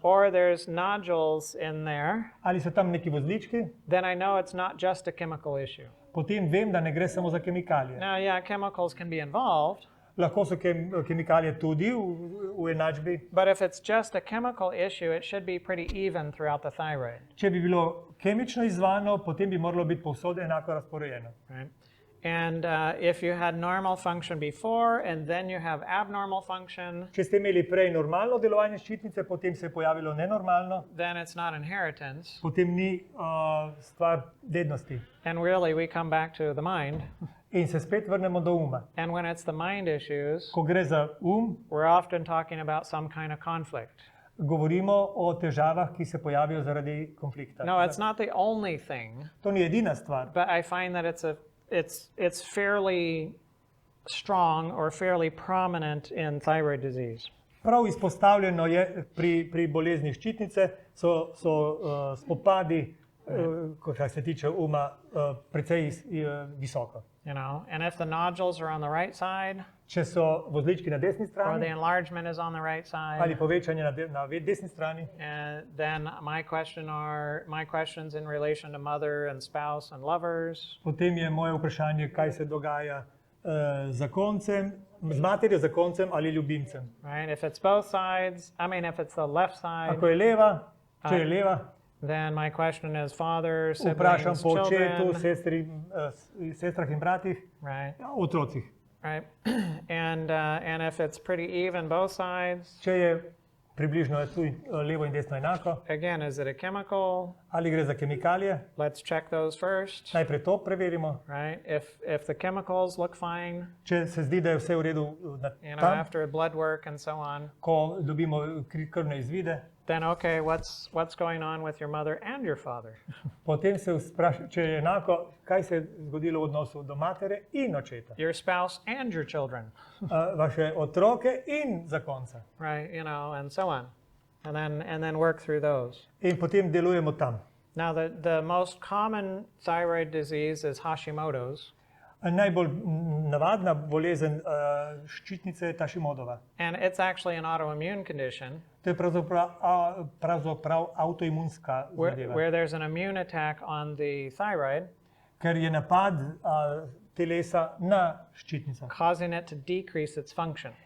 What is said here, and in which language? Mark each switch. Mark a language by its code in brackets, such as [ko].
[en] or there's nodules in there, [sl] ali so tam neki vozlički, [en] then I know it's not just a chemical issue. [sl] potem vem, da ne gre samo za kemikalije. [en] Now, yeah, chemicals can be involved, [sl] Lahko so kemikalije tudi v enačbi. [en] but if it's just a chemical issue, it should be pretty even throughout the thyroid, [sl] Če bi bilo kemično izzvano, potem bi moralo biti povsod enako razporejeno. [en] right? And if you had normal function before and then you have abnormal function, [sl] Če ste imeli prej normalno delovanje ščitnice, potem se je pojavilo nenormalno, [en] then it's not inheritance. [sl] potem ni stvar dednosti. [en] And really, we come back to the mind. [sl] In se spet vrnemo do uma. [en] And when it's the mind issues, [sl] Ko gre za [en] we're often talking about some kind of conflict. [sl] govorimo o težavah, ki se pojavijo zaradi konflikta. [en] No, it's not the only thing, [sl] To ni edina stvar, [en] but I find that it's fairly strong or fairly prominent in thyroid disease. [sl] prav izpostavljeno je pri bolezni ščitnice, so spopadi, kar se tiče uma, precej visoko. [en] You know, and if the nodules are on the right side, [sl] Če so vozlički na desni [en] or the [sl] strani [en] enlargement is on the right [sl] ali [en] side, [sl] povečanje na desni strani, [en] and then my questions in relation to mother and spouse and lovers. [sl] potem je moje vprašanje, kaj se dogaja z materjo, zakoncem ali ljubimcem. [en] Right? If it's both sides, if it's the left side, [sl] Ako je leva, če je leva, [en] then my question is father, [sl] vprašam [en] siblings, [sl] po očetu, [en] children, [sl] sestrah in bratih, [en] right? [sl] otrocih. [en] Right? And if it's pretty even both sides, [sl] Če je približno tu levo in desno enako, [en] again, is it a chemical? [sl] ali gre za kemikalije, [en] Let's check those first, [sl] najprej to preverimo. [en] right? If the chemicals look fine, [sl] Če se zdi, da je vse v redu tam, [en] after blood work and so on, [sl] ko dobimo krvne izvide, [en] then okay, what's going on with your mother and your father? [sl] potem se vpraša, če je enako, kaj se je zgodilo v odnosu do matere in očeta, [en] Your spouse and your children, [sl] vaše otroke in zakonca. [en] right? And so on. And then work through those. [sl] In potem delujemo tam. [en] Now, the most common thyroid disease is Hashimoto's, [sl] Najbolj navadna bolezen ščitnice je Hashimotova. [en] and it's actually an autoimmune condition [sl] To je pravzaprav avtoimunska zadeva, [en] where there's an immune attack on the thyroid, [sl] ker je napad telesa na ščitnico [en] causing it to decrease its function.